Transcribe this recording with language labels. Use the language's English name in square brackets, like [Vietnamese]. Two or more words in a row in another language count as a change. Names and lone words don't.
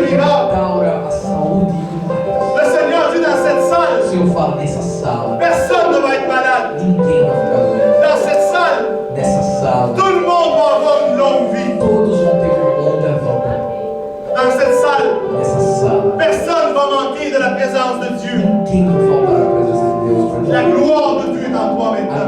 [Portuguese] Deus [French] miracle. [Portuguese] restaura a saúde e o milagre. [French] Le Seigneur dit dans cette [Portuguese] O [French] salle, [Portuguese] Senhor fala: nessa sala, [French] personne ne va être malade. [Portuguese] ninguém vai ficar doente. [French] Dans cette salle, [Portuguese] Nessa sala, [French] tout le monde va avoir une longue vie. [Portuguese] todos vão ter uma longa vida. [French] Dans cette salle, [Portuguese] Nessa sala, [French] personne ne va manquer de la présence de Dieu. [Portuguese] ninguém vai faltar a presença de Deus para [French] La [Portuguese] ti. [French] gloire de Dieu est en toi [Portuguese] A [French] maintenant.